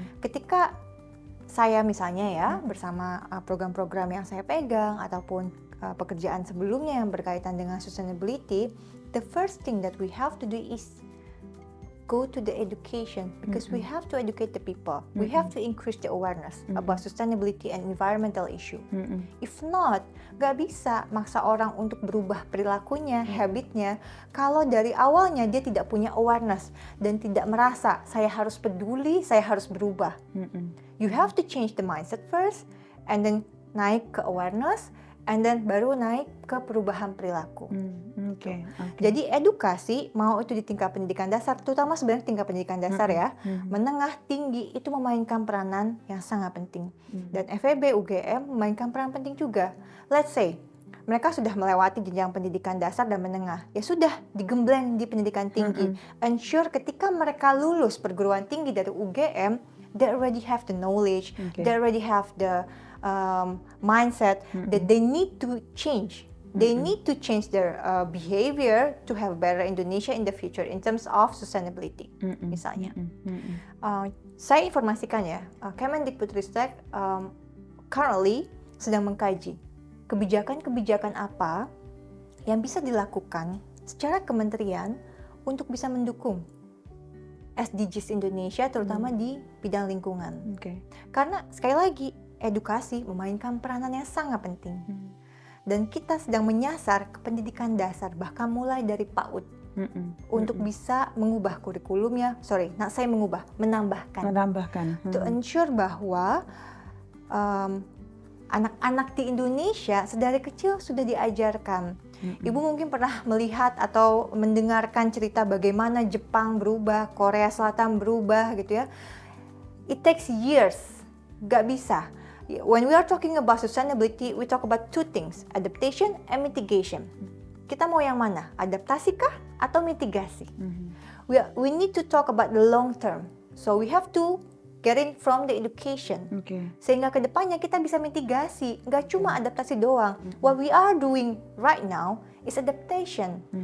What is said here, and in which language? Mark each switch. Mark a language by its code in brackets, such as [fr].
[id] Ketika saya misalnya ya bersama program-program yang saya pegang ataupun pekerjaan sebelumnya yang berkaitan dengan sustainability, [en] the first thing that we have to do is go to the education because we have to educate the people. We have to increase the awareness about sustainability and environmental issue. If not, [id] gak bisa maksa orang untuk berubah perilakunya, habitnya, kalau dari awalnya dia tidak punya awareness dan tidak merasa saya harus peduli, saya harus berubah. [en] You have to change the mindset first, and then [id] naik ke awareness, [en] and then [id] baru naik ke perubahan perilaku. Jadi edukasi, mau itu di tingkat pendidikan dasar, terutama sebenarnya tingkat pendidikan dasar ya, menengah, tinggi, itu memainkan peranan yang sangat penting. Dan FEB UGM memainkan peran penting juga. [en] Let's say, [id] mereka sudah melewati jenjang pendidikan dasar dan menengah, ya sudah digembleng di pendidikan tinggi. [en] Ensure [id] ketika mereka lulus perguruan tinggi dari UGM, [en] they already have the knowledge, they already have the mindset that they need to change. They need to change their behavior to have better Indonesia in the future in terms of sustainability. [id] Misalnya, saya informasikan ya, Kemendikbudristek currently sedang mengkaji kebijakan-kebijakan apa yang bisa dilakukan secara kementerian untuk bisa mendukung SDGs Indonesia terutama di bidang lingkungan. Karena sekali lagi edukasi memainkan peranan yang sangat penting. Dan kita sedang menyasar ke pendidikan dasar, bahkan mulai dari PAUD. Untuk bisa mengubah kurikulumnya, menambahkan. [en] To ensure [id] bahwa anak-anak di Indonesia sedari kecil sudah diajarkan. Ibu mungkin pernah melihat atau mendengarkan cerita bagaimana Jepang berubah, Korea Selatan berubah gitu ya. [en] It takes years, [id] gak bisa. [en] When we are talking about sustainability, we talk about two things, adaptation and mitigation. [id] Kita mau yang mana? Adaptasi kah atau mitigasi? [en] We need to talk about the long term. So we have to get in from the education. [id] Sehingga ke depannya kita bisa mitigasi, nggak cuma adaptasi doang. [en] What we are doing right now is adaptation.